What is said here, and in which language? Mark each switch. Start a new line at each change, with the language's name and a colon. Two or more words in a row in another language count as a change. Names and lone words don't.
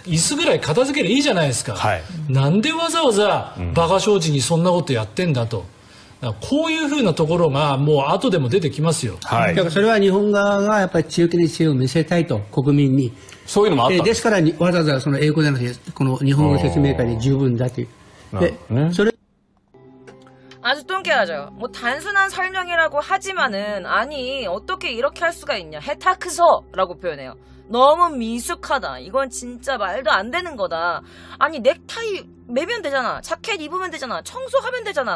Japanese: 椅子ぐらい片付けりゃいいじゃないですか。はい、なんでわざわざ馬鹿正直にそんなことやってんだと。こういうふうなところがもう後でも出てきますよ。はい、だからそれは日本側がやっぱり強気な姿勢を見せたいと、国民に。そういうのもあったんです。ですからわざわざその英語でなくてこの日本語説明会で十分だという。で、それ
Korean: 아주 뚱깨하죠. 뭐 단순한 설명이라고 하지만은 아니 어떻게 이렇게 할 수가 있냐. 해타크서라고 표현해요. 너무 미숙하다. 이건 진짜 말도 안 되는 거다. 아니 넥타이 매면 되잖아. 자켓 입으면 되잖아. 청소하면 되잖아.